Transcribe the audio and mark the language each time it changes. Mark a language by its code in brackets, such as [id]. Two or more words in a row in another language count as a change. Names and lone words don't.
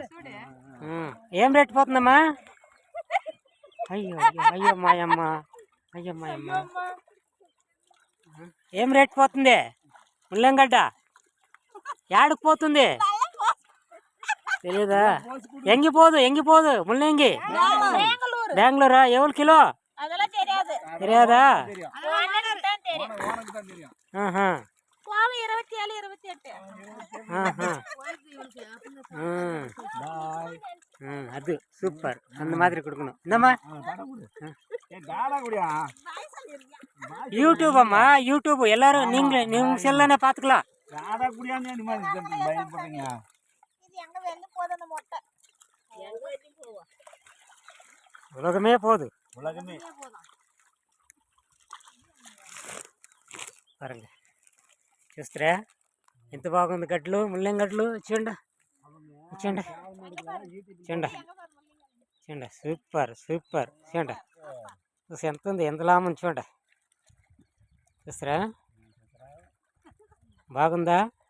[te] ఏం రేట్ పోతుందమ్మా? అయ్యో మాయమ్మ ఏం రేట్ పోతుంది ముల్లంగడ్డ? యాడికి పోతుంది తెలీదా? ఎంగిపోదు ముల్లంగి. బెంగళూరా? ఎవరు కిలో తెలియదా? [ta] அது சூப்பர். அந்த மாதிரி கொடுக்கணும். என்னம்மா யூடியூப் அம்மா யூடியூப் எல்லாரும் நீங்க செல்லனே பாத்துக்கலாம். உலகமே போகுது பாருங்க. [te] చూస్తారా ఎంత బాగుంది గడ్డలు ముల్లంగి గడ్డలు. చూడండి సూపర్ చూడండి ఎంత ఉంది, ఎంత లాభం చూడండి. చూస్తారా బాగుందా?